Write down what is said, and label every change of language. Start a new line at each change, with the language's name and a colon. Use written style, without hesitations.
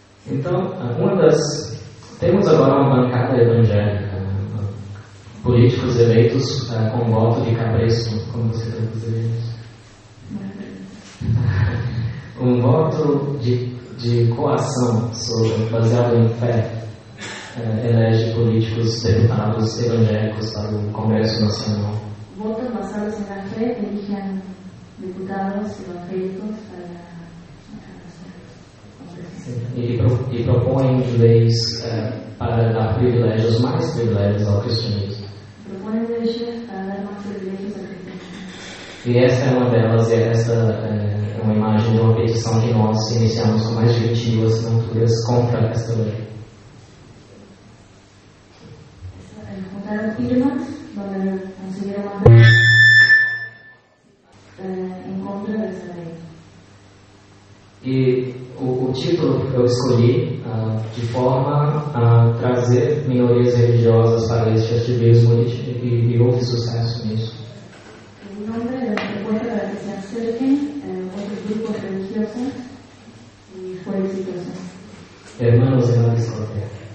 Portuguese: Então, temos agora uma bancada evangélica, políticos eleitos com voto de cabresto, como você traduz isso? Um voto de coação baseado em fé elege políticos deputados evangélicos para o Congresso Nacional.
Spanish: Votos basados en la fe eligen diputados evangélicos para la Congreso.
Portuguese: E propõem leis para dar privilégios, mais privilégios ao cristianismo.
Spanish: Proponen leyes para dar más privilegios al cristianismo.
Portuguese: E essa é uma delas, e essa é uma imagem de uma petição que nós iniciamos com mais de 22 assinaturas contra esta lei.
Spanish: Juntaron firmas donde consiguieron mandar en contra de esa ley.
Portuguese: E o título eu escolhi de forma a trazer minorias religiosas para este ativismo e houve sucesso nisso.
Spanish: El nombre de la propuesta para que se acerquen otros grupos religiosos y fue exitoso. Hermanos en la discoteca.